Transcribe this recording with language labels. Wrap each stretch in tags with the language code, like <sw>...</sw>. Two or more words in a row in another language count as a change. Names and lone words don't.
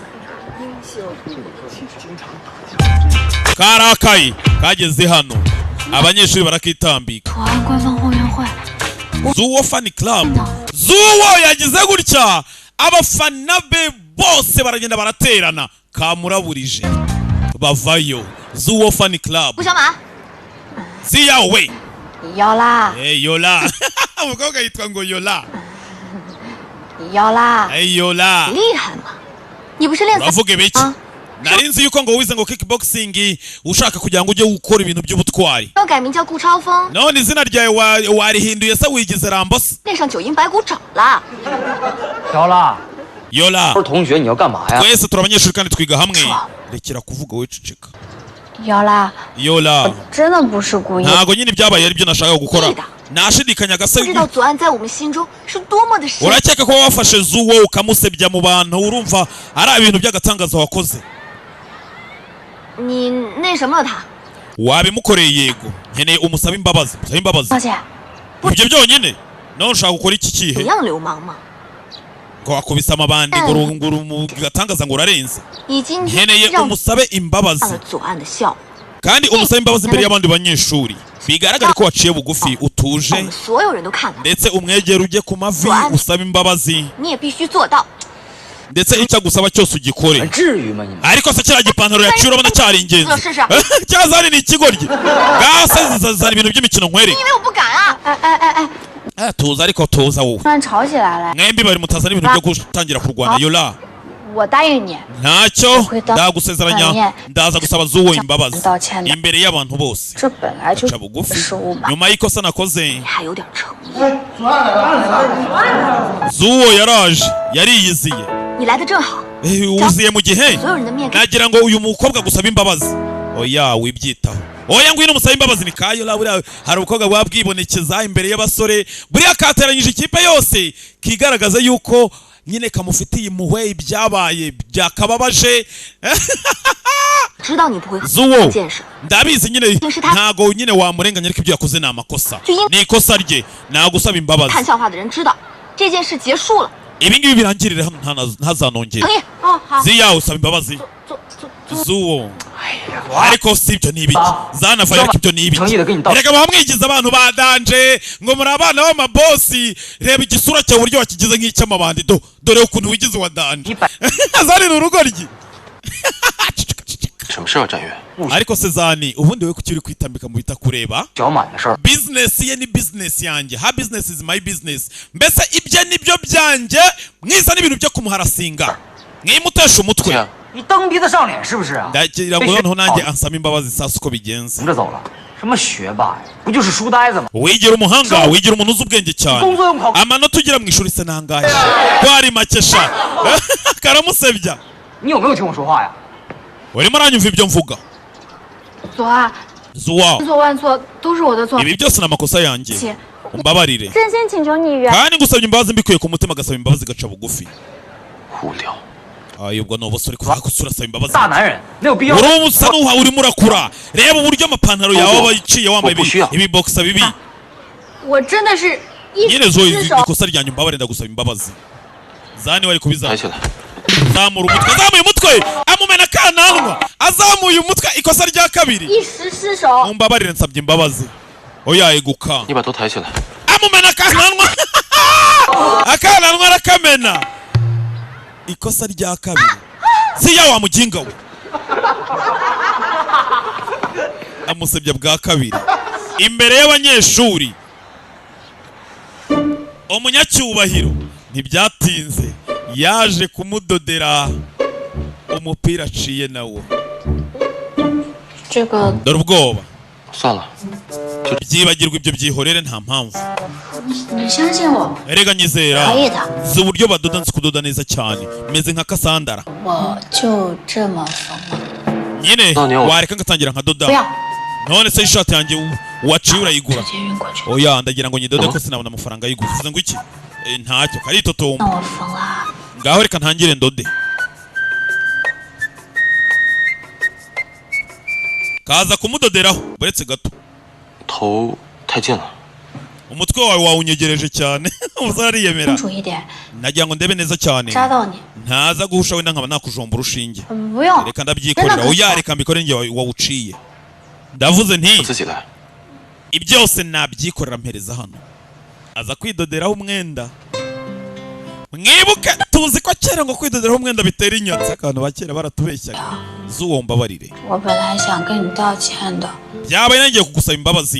<rw>karakaye kageze hano abanyeshuri barakitambika zuwo</rw> <en>fan club</en> <rw>zuwo yagize gutya abafana be bose baragenda baraterana kamuraburije bavayo zuwo</rw> <en>fan club</en> <rw>si yawe yola yola umukobwa yitwa ngo yola</rw> <zh>yola 厉害吗？你不是练</zh> <rw>uravuga ibiki nari nzi yuko ngo wize ngo kickboxing ushaka kugira ngo ujye gukora ibintu by'ubutwari</rw> <zh>要改名叫顾超峰，</zh> <rw>none izina ryawe warihinduye se wigize Rambos</rw> <zh>练上9阴白骨爪了。 yola 同学你要干嘛呀？</zh> <rw>twese turi abanyeshuri kandi twiga hamwe rekera kuvuga we ceceka</rw> <zh>yola 真的不是故意，</zh> <rw>ntago nyine ibyabaye ari byo nashaka gukora nashidikanya</rw> <zh>不知道 gase 左岸在我们心中是多么的深。</zh> <rw>urakeka ko wafashe zuwo ukamusebya mu bantu urumva ari ibintu by'agatangazo wakoze</rw> <zh>你那什么了他？</zh> <rw>wabimukoreye yego nkeneye umusaba imbabazi usaba imbabazi</rw> <zh>小姐，</zh> <rw>ibyo byonyine none ushaka gukora iki</rw> <zh>怎</zh> <rw>kihe</rw> <zh>样流氓嘛？</zh> <rw>ngo wakubise amabandi ngo mu gatangaza ngo urarenze</rw> <zh>你今天</zh> <rw>nkeneye</rw> <zh>让</zh> <rw>umusabe</rw> <zh>了</zh> <rw>imbabazi</rw> <zh>左岸的笑，</zh> <rw>kandi umusabe imbabazi imbere y'abandi banyeshuri bigaragare ko waciye bugufi</rw> <zh>我</zh> <rw>utuje</rw> <zh>们所有人都看了，</zh> <rw>ndetse umwegera ujye ku mavi usaba imbabazi</rw> <zh>你也必须做到。</zh> <rw>ndetse icyo agusaba cyose ugikore</rw> <zh>至于吗你们？</zh> <rw>ariko se kiriya gipantaro yaciye urabona cyari ingenzi cyazani ni ikigoryi gase zizana ibintu by'imikino nkwereke</rw> <zh>因为我不敢啊！</zh> <rw>tuza ariko tuza wowe</rw> <zh>突然吵起来了，</zh> <rw>mwembi bari mutazana ibintu byo gutangira kurwana yola</rw> <zh>我答应你，</zh> <rw>ntacyo ndagusezeranya ndaza gusaba Zuwo imbabazi imbere y'abantu bose</rw> <zh>这本来就</zh> <rw>aca bugufi</rw> <zh>失误嘛，</zh> <rw>nyuma y'ikosa nakoze</rw> <zh>还有点诚意。</zh> <rw>Zuwo yaraje yariyiziye</rw> <zh>你来的正好，</zh> <rw>wuziye mu gihe</rw> <zh>所有人的面</zh> <rw>nagira ngo uyu mukobwa gusaba imbabazi oya wibyitaho oya ngwino musaba imbabazi ni kayo labura hari ubukobwa bwabwibonekeza imbere y'abasore buriya kateranyije ikipe yose kigaragaza yuko nyine kamufitiye impuhwe ibyabaye byakababaje</rw> <zh>知道你不会很 Zuwo 见识，</zh> <rw>ndabizi nyine ntago nyine wamurenganya ariko ibyo yakoze ni amakosa ni ikosa rye nagusaba imbabazi</rw> <zh>看笑话的人知道这件事结束了。</zh> <rw>ibi ngibi birangirire hano ntazanongere</rw> <zh>同意。哦，好。</zh> <rw>ziya usaba imbabazi</rw> <zh>坐。</zh> <rw>Zuwo ariko si ibyo ni ibiki zanavaye ariko ibyo ni ibiki reka bamwigize abantu badanje ngo muri abana b'amabosi reba igisura cyawe uburyo wakigize nk'icy'amabandi dore ukuntu wigize wa danje zani ni urugoryi</rw> <zh>什么事啊，展越？</zh> <rw>ariko se zani ubundi we kuki uri kwitambika mu bitakureba</rw> <zh>小满的事儿，</zh> <rw>business ye ni business yanjye ha</rw> <en>business is my business</en> <rw>mbese ibyo nibyo byanjye mwiza n'ibintu byo kumuharasinga mwimutesha umutwe</rw> <zh>你蹬鼻子上脸是不是啊？</zh> <rw>ndagira ngo noneho nanjye ansaba imbabazi sasa uko bigenze</rw> <zh>横着走了，什么学霸呀？不就是书呆子吗？</zh> <rw>wigira umuhanga wigira umuntu uzi ubwenge cyane amanota ugira mu ishuri se nangahe kwari makesha karamusebya</rw> <zh>你有没有听我说话呀？</zh> <rw>urimo aranyumva ibyo mvuga</rw> <zh>左啊， Zuwo 千错万错都是我的错，</zh> <rw>ibi byose ni amakosa yanjye</rw> <zh>且</zh> <rw>umbabarire</rw> <zh>真心请求你原。</zh> <rw>kandi ngusabye imbabazi mbikuye ku mutima agasaba imbabazi gaca bugufi</rw> <zh>无聊，</zh> <rw>ubwo ni ubusore kuvuga ko urasaba imbabazi</rw> <zh>大男人没有必要。</zh> <rw>uri ubusa n'uha urimo urakura reba uburyo amapantaro yawe aba yiciye wambaye ibibokisa bibi</rw> <zh>我真的是一</zh> <rw>nyine zo</rw> <zh>失手。</zh> <rw>ikosa ryanjye umbabarire ndagusaba imbabazi zani wari</rw> <zh>抬</zh> <rw>kubizana</rw> <zh>起来，</zh> <rw>zamura umutwe azamuye umutwe amumena akananwa azamuye umutwe ikosa rya kabiri</rw> <zh>一时失手，</zh> <rw>umbabarire nsabye imbabazi oya eguka</rw> <zh>你把头抬起来，</zh> <rw>amumena akananwa akananwa arakamena ikosa rya kabiri siya wa muginga we amusebya bwa kabiri imbere y'abanyeshuri umunyacyubahiro ntibyatinze yaje kumudodera umupira aciye nawo</rw> <zh>这个</zh> <rw>dore ubwoba</rw> <zh>算了，</zh> <rw>byibagirwa ibyo byihorere nta mpamvu</rw> <zh>你相信我，</zh> <rw>erega nyizera</rw> <zh>可以的，</zh> <rw>zi uburyo badoda nzi kudoda neza cyane meze nka kasandara</rw> <zh>我就这么缝了。</zh> <rw>nyine Noneho. wareka ngatangira nkadoda</rw> <zh>不要，</zh> <rw>none se ishati yanjye waciye urayigura</rw> <zh>直接晕过去。</zh> <rw>oya ndagira ngo nyidode ko sinabona amafaranga yigura uvuze ngo iki ntacyo</rw> <zh>让</zh> <rw>karitotomba</rw> <zh>我缝啊！</zh> <rw>ngaho reka ntangire ndode kaza kumudoderaho buretse gato</rw> <zh>头太近了，</zh> <rw>umutwe wawe wawunyegereje cyane umusore ariyemera</rw> <zh>清楚一点，</zh> <rw>nagira ngo ndebe neza cyane</rw> <zh>扎到你。</zh> <rw>ntaza guhusha wenda nkaba nakujomba urushinge</rw> <zh>不用，</zh> <rw>reka ndabyikorera oya reka mbikore njye wawuciye ndavuze</rw> <zh>我</zh> <rw>nti</rw> <zh>自己来。</zh> <rw>ibyose nabyikorera mpereza hano aza kwidoderaho umwenda mwibuke tuzi ko kera ngo kwidoderaho umwenda bitera inyatsi abantu ba kera baratubeshyaga Zuwo mbabarire</rw> <zh>我本来想跟你道歉的，</zh> <rw>byabaye nangiye kugusaba imbabazi</rw>